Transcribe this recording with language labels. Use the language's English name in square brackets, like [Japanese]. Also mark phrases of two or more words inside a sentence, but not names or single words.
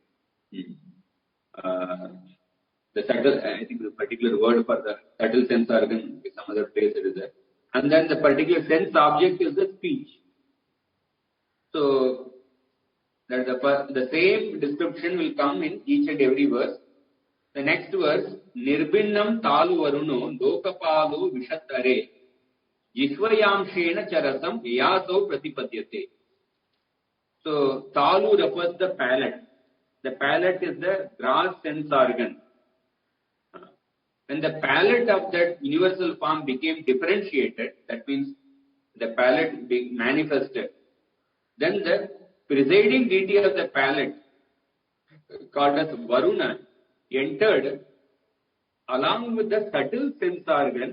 [English] The subtle, I think the particular word for the subtle sense organ is some other place it is there. And then the particular sense object is the speech. So, that the same description will come in each and every verse. The next verse, [Sanskrit] Nirbinnam talu varuno lokapalu vishatare yishvayamshena charasam yaso pratipadyate. [English] So, talu refers the palate. The palate is the gross sense organ. When the palate of that universal form became differentiated, that means the palate manifested, then the presiding deity of the palate, called as Varuna, entered along with the subtle sense organ.